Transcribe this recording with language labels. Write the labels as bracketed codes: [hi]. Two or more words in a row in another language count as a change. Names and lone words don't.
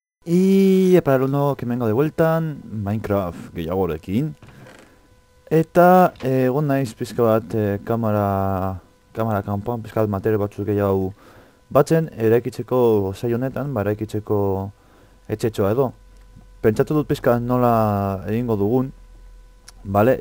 [es] Y para el nuevo que vengo de vuelta, Minecraft gehiagorekin. [eu] Eta egon naiz pizka bat kamera kanpoan pizka bat material batzuk gehiago batzen eraikitzeko saio honetan, eraikitzeko etxetxoa edo. Pentsatu dut pizka nola egingo dugun, bale?